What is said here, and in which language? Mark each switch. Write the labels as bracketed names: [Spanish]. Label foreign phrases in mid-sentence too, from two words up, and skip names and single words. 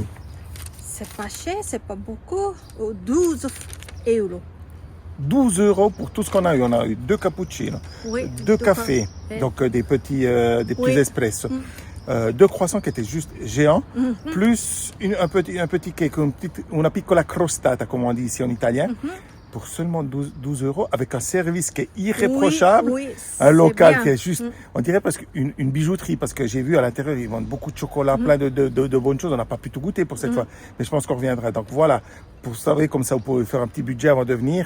[French] C'est pas cher, c'est pas beaucoup. 12 euros. 12 € pour tout ce qu'on a eu. On a eu 2 cappuccinos, Oui, 2 deux cafés, cafés. donc des petits Oui. espressos, 2 croissants qui étaient juste géants, plus un petit cake, [Italian] una piccola crostata, [French] comme on dit ici en italien, pour seulement 12 € avec un service qui est irréprochable, Oui, un local bien. qui est juste, on dirait presque une bijouterie, parce que j'ai vu à l'intérieur, ils vendent beaucoup de chocolat, plein de bonnes choses. On n'a pas pu tout goûter pour cette fois, mais je pense qu'on reviendra. Donc voilà, pour savoir comme ça, vous pouvez faire un petit budget avant de venir.